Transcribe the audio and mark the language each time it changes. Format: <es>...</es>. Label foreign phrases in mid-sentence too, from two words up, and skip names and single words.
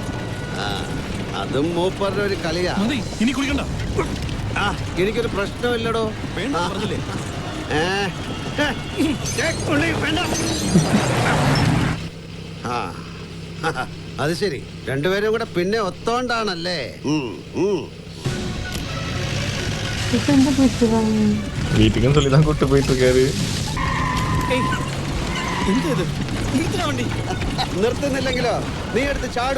<ml>അതും മൂപ്പറുടെ ഒരു കളിയാ. എനിക്കൊരു പ്രശ്നമില്ലടോ. അത് ശരി, 2 പേരും കൂടെ പിന്നെ ഒത്തോണ്ടാണല്ലേ?</ml> <ta>வீட்டுக்குன்னு சொல்லி தான் கூட்டு போயிட்டு இருக்காரு.</ta> <ml>നിർത്തുന്നില്ലെങ്കിലോ നീ എടുത്ത് ചാടുവോ?</ml>